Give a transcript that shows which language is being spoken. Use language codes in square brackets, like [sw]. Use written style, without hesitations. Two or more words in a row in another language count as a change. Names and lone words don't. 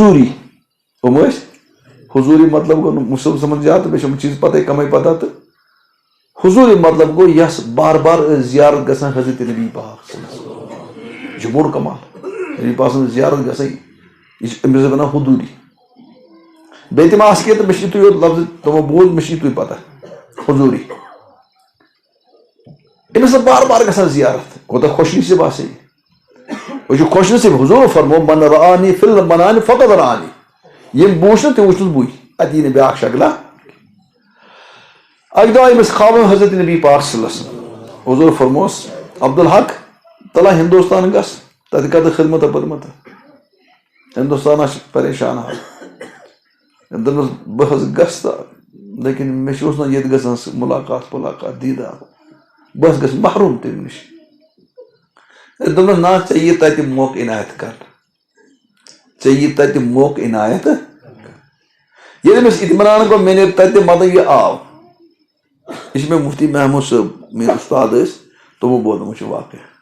[ks] حضوٗری مطلب گوٚو نہٕ مُسلم سمجھ زیادٕ بیٚیہِ چھِ یِم چیٖز پتہ کمٕے پتہ تہٕ حضوٗری مطلب گوٚو یس بار بار ٲسۍ زیارت گژھان حضرت نبی پاک یہِ چھُ بوٚڑ کمال نبی پاک سٕنٛز زیارت گژھان یہِ چھِ أمِس ونان حضوٗری بیٚیہِ تہِ ما آسہِ کینٛہہ تہٕ مےٚ چھُ یِتُے یوت لفظ تِمو بوٗز مےٚ چھُ یِتُے پتہ حضوٗری أمِس ٲس بار بار گژھان زیارت کوتاہ خۄش نصیٖب آسہِ یہِ چھُ خۄش نصیٖب حضوٗرو فرموو [ar] من رآنی فی المنام فقد رآنی [ks] ییٚمۍ بہٕ وٕچھ نہٕ تِم وٕچھنس بٕے اتہِ یی نہٕ بیٛاکھ شکلا اکہِ دۄہ آیہِ أمِس خوابن حضرت نبی پاک [ar] صلی اللہ علیہ وسلم [ks] حضوٗر فرمووس عبدالحق تلا ہندوستان گژھ تتہِ کر تہٕ خدمت پٔرمٕژ ہندوستان چھِ پریشان حال دوٚپنس بہٕ حظ گژھٕ تہٕ لیکن مےٚ چھُ اوس نہ ییٚتہِ گژھان سُہ مُلاقات دیٖدار بہٕ حظ گژھٕ محروٗم تمہِ نِش دوٚپنس نہ ژےٚ یی تتہِ موقعہٕ عنایت کرنہٕ ژےٚ یی تتہِ موقعہٕ عنایت ییٚلہِ أمِس اطمینان گوٚو مےٚ نیرِ تتہِ مطلب یہِ آو یہِ چھِ مےٚ مفتی محموٗد صٲب میٲنۍ اُستاد ٲسۍ تِمو بوزنومُت چھُ واقعہ